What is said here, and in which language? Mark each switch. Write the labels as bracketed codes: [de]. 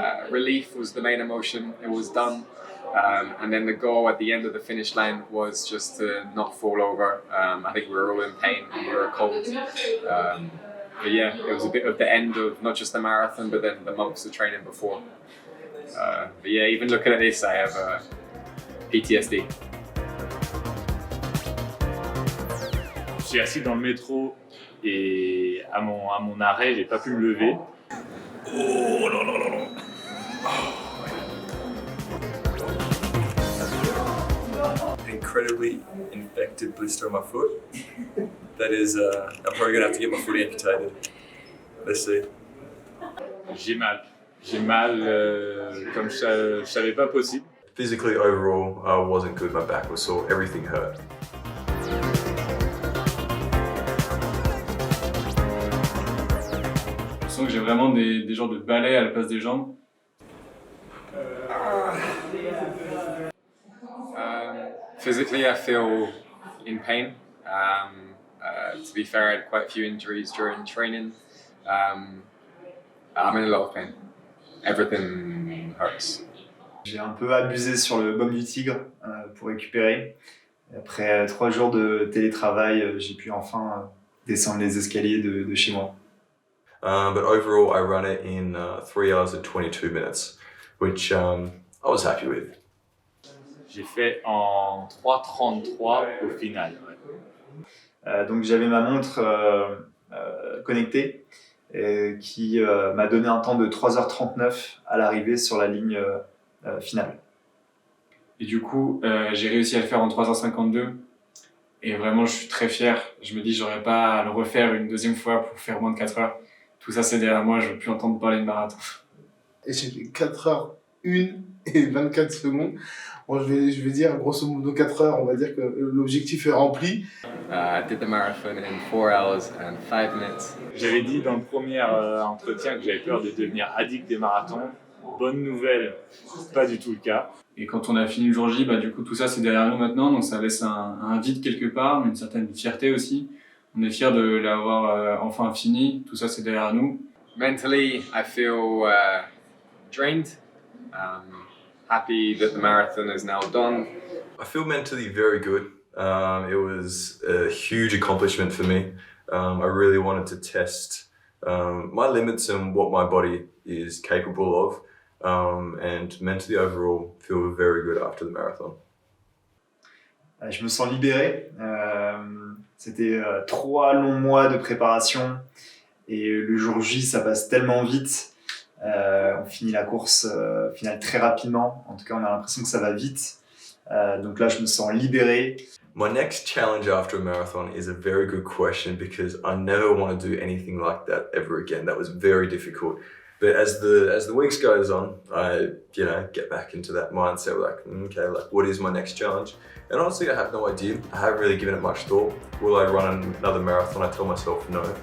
[en] Relief was the main emotion. It was done. And then the goal at the end of the finish line was just to not fall over. I think we were all in pain and we were cold. But yeah, it was a bit of the end of not just the marathon, but then the months of training before. But yeah, even looking at this, I have PTSD. [fr] Je suis assis dans le métro et à mon arrêt, j'ai pas pu me lever. Oh là là là là. [en] incredibly infected blister on my foot. That is, I'm probably gonna have to get my foot amputated. Let's see. [fr] J'ai mal. J'ai mal comme je savais pas possible. [en] Physically, overall, wasn't good. My back was sore. Everything hurt. [fr] Je sens que j'ai vraiment des genres de balais à la place des jambes. [en] Physically, I feel in pain. To be fair, I had quite a few injuries during training. I'm in a lot of pain. Everything hurts. [fr] J'ai un peu abusé sur le baume du tigre pour récupérer. Après 3 jours de télétravail, j'ai pu enfin descendre les escaliers de chez moi. [en] But overall, I ran it in 3 hours and 22 minutes, which I was happy with. [fr] J'ai fait en 3:33 au final. Ouais. Donc j'avais ma montre connectée qui m'a donné un temps de 3h39 à l'arrivée sur la ligne finale. Et du coup, j'ai réussi à le faire en 3h52. Et vraiment, je suis très fier. Je me dis, j'aurais pas à le refaire une deuxième fois pour faire moins de 4 heures. Tout ça, c'est derrière moi, je veux plus entendre parler de marathon. Et j'ai fait 4h01 et 24 secondes. Bon, je vais dire, grosso modo 4 heures, on va dire que l'objectif est rempli. [en] I did the marathon in 4 hours and 5 minutes. [fr] J'avais dit dans le premier entretien que j'avais peur de devenir addict des marathons. Bonne nouvelle, pas du tout le cas. Et quand on a fini le jour J, du coup, tout ça, c'est derrière nous maintenant. Donc ça laisse un vide quelque part, mais une certaine fierté aussi. On est fiers de l'avoir enfin fini. Tout ça, c'est derrière nous. [en] Mentally, I feel drained. Happy that the marathon is now done. I feel mentally very good. It was a huge accomplishment for me. I really wanted to test my limits and what my body is capable of. And mentally overall, feel very good after the marathon. [fr] Je me sens libéré. C'était 3 longs mois de préparation et le jour J, ça passe tellement vite. On finit la course finale très rapidement. En tout cas, on a l'impression que ça va vite. Donc là, je me sens libéré. [en] My next challenge after a marathon is a very good question because I never want to do anything like that ever again. That was very difficult. But as the weeks goes on, I get back into that mindset like, okay, like what is my next challenge? And honestly, I have no idea. I haven't really given it much thought. Will I run another marathon? I tell myself no.